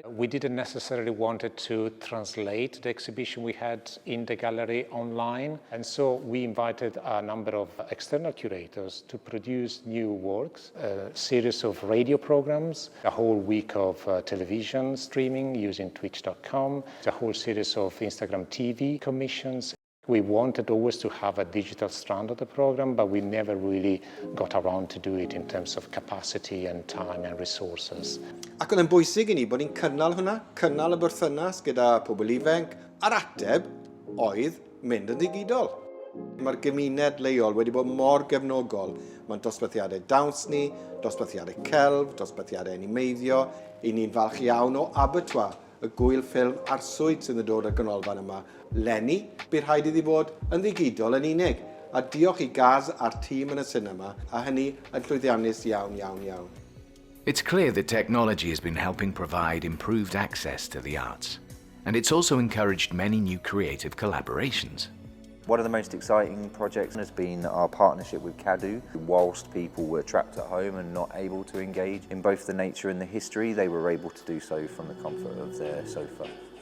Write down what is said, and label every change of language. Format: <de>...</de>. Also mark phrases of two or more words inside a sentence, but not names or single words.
<en>We didn't necessarily want to translate the exhibition we had in the gallery online, and so we invited a number of external curators to produce new works, a series of radio programs, a whole week of television streaming using twitch.com, a whole series of Instagram TV commissions. We wanted always to have a digital strand of the program, but we never really got around to do it in terms of capacity and time and resources.</en> <cy>Ac oedd yn bwysig i ni bod ni'n cynnal hwnna, cynnal y berthynas gyda pobl ifanc, a'r ateb oedd mynd yn ddigidol. Mae'r gymuned leol wedi bod mor gefnogol. Mae'n dosbarthiadau dawns ni, dosbarthiadau celf, dosbarthiadau animeiddio. I ni'n falch iawn o Abertwa, y gwyl ffilm arswyd sydd yn dod o'r ganolfan yma. Lenny, bydd rhaid iddi bod yn ddigidol yn unig. A diolch i Gaz a'r tîm yn y sinema, a hynny yn llwyddiannus iawn.</cy> <en>It's clear that technology has been helping provide improved access to the arts, and it's also encouraged many new creative collaborations. One of the most exciting projects has been our partnership with Cadw. Whilst people were trapped at home and not able to engage in both the nature and the history, they were able to do so from the comfort of their sofa.</en>